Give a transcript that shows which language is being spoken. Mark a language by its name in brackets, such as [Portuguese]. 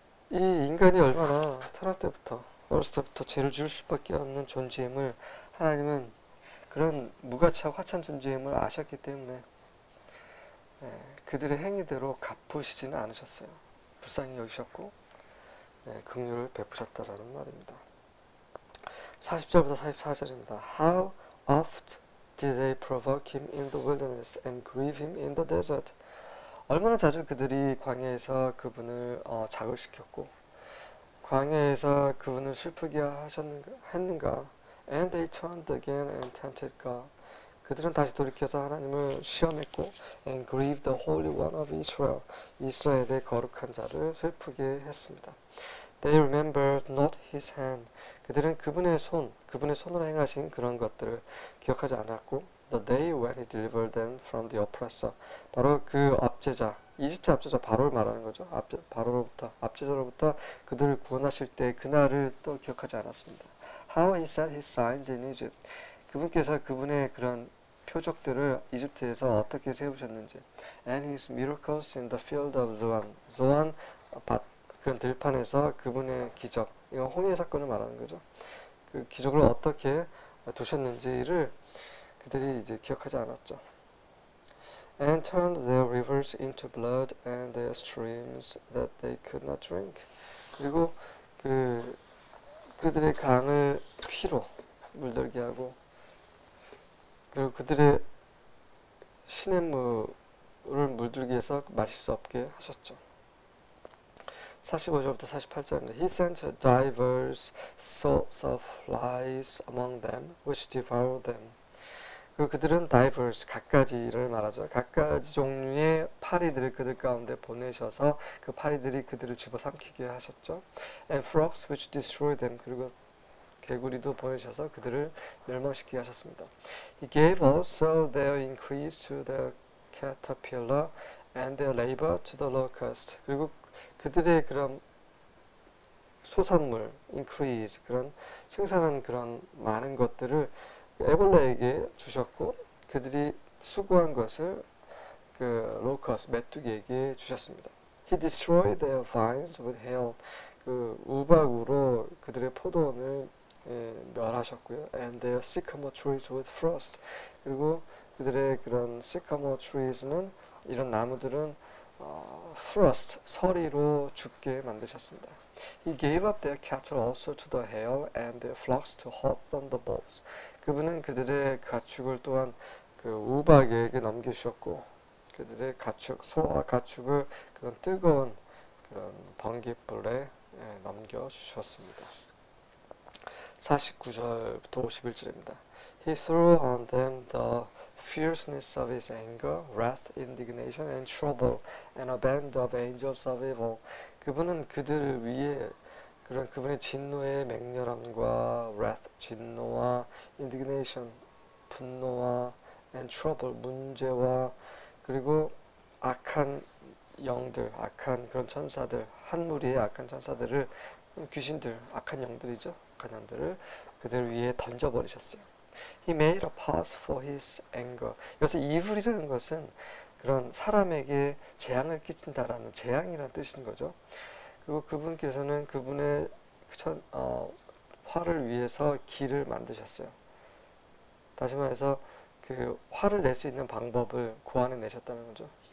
[Korean] 이 인간이 얼마나 태어날 때부터 어렸을 때부터 죄를 지을 수밖에 없는 존재임을 하나님은 그런 무가치하고 하찮은 존재임을 아셨기 때문에 그들의 행위대로 갚으시지는 않으셨어요. 불쌍히 여기셨고 긍휼을 베푸셨다라는 말입니다. 40절부터 44절입니다. [English] How oft did they provoke him in the wilderness and grieve him in the desert? [Korean] 얼마나 자주 그들이 광야에서 그분을 자극시켰고 광야에서 그분을 슬프게 했는가? [English] And they turned again and tempted God. [Korean] 그들은 다시 돌이켜서 하나님을 시험했고 [English] and grieved the Holy One of Israel. [Korean] 이스라엘의 거룩한 자를 슬프게 했습니다. [English] They remembered not his hand. [Korean] 그들은 그분의 손으로 행하신 그런 것들을 기억하지 않았고 [English] the day when he delivered them from the oppressor. [Korean] 바로 그 압제자, 이집트 압제자 바로를 말하는 거죠. 압제자로부터 그들을 구원하실 때 그날을 또 기억하지 않았습니다. [English] How he set his signs in Egypt. [Korean] 그분께서 그분의 그런 표적들을 이집트에서 어떻게 세우셨는지. [English] And his miracles in the field of Zoan. [Korean] 조안 그런 들판에서 그분의 기적. 이건 홍해 사건을 말하는 거죠. 그 기적을 어떻게 두셨는지를 그들이 이제 기억하지 않았죠. [English] And turned their rivers into blood and their streams that they could not drink. [Korean] 그리고 그들의 강을 피로 물들게 하고 그리고 그들의 시냇물을 물들게 해서 마실 수 없게 하셨죠. 45절부터 48절입니다. [English] He sent divers sorts of flies among them, which devoured them. [Korean] 그리고 그들은 divers, 갖가지를 말하죠. 갖가지 종류의 파리들을 그들 가운데 보내셔서 그 파리들이 그들을 집어삼키게 하셨죠. [English] And frogs which destroyed them. [Korean] 그리고 개구리도 보내셔서 그들을 멸망시키게 하셨습니다. [English] He gave also their increase to the caterpillar and their labor to the locust. [Korean] 그리고 그들의 그런 소산물, increase, 그런 생산한 그런 많은 것들을 애벌레에게 주셨고 그들이 수고한 것을 그 locust, 메뚜기에게 주셨습니다. [English] He destroyed their vines with hail. [Korean] 그 우박으로 그들의 포도원을 멸하셨고요. [English] And their sycamore trees with frost. [Korean] 그리고 그들의 그런 sycamore trees는 이런 나무들은 frost, 서리로 죽게 만드셨습니다. [English] He gave up their cattle also to the hail and their flocks to hot thunderbolts. [Korean] 그분은 그들의 가축을 또한 그 우박에게 넘기셨고 그들의 가축, 소와 가축을 그런 뜨거운 그런 번갯불에 넘겨주셨습니다. 49절부터 51절입니다. [English] He threw on them the fierceness of his anger, wrath, indignation, and trouble, and a band of angels of evil. [Korean] 그분은 그들 위에 그런 그분의 진노의 맹렬함과 wrath, 진노와 indignation, 분노와 and trouble, 문제와 그리고 악한 영들, 악한 그런 천사들, 한 무리의 악한 천사들을 귀신들, 악한 영들이죠. 악한 영들을 그들 위에 던져버리셨어요. [English] He made a path for his anger. [Korean] 여기서 evil이라는 것은 그런 사람에게 재앙을 끼친다라는 재앙이라는 뜻인 거죠. 그리고 그분께서는 그분의 화를 위해서 길을 만드셨어요. 다시 말해서 그 화를 낼 수 있는 방법을 고안해내셨다는 거죠.